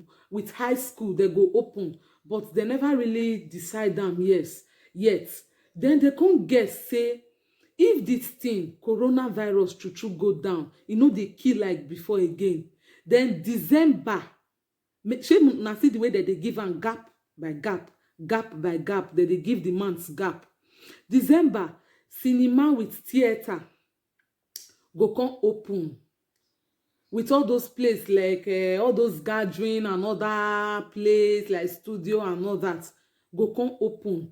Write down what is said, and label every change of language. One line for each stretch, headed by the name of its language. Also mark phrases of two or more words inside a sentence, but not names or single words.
Nigerian Pidgin: With high school, they go open, but they never really decide am yet. Then they come guess say, if this thing coronavirus true go down, e no dey kill like before again. Then December, shey una see the way that they give am gap by gap, that they give the months gap. December, cinema with theater go come open, with all those places like all those gathering and other place like studio and all that go come open.